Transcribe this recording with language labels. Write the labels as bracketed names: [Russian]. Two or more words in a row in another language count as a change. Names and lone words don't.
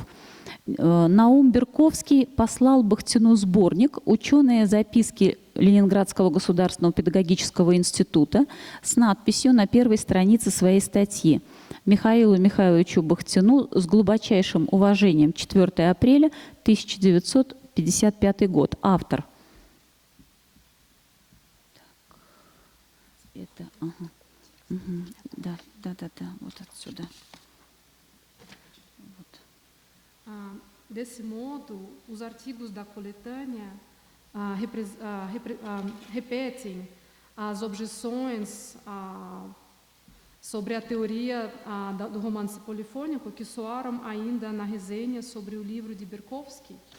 [Russian] Наум Берковский послал Бахтину сборник «Ученые записки Ленинградского государственного педагогического института» с надписью на первой странице своей статьи Михаилу Михайловичу Бахтину с глубочайшим уважением, 4 апреля 1955 год. Автор. Это, да, вот отсюда. [Portuguese] Desse modo, os artigos da coletânea repetem as objeções sobre a teoria do romance polifônico que soaram ainda na resenha sobre o livro de Berkovsky,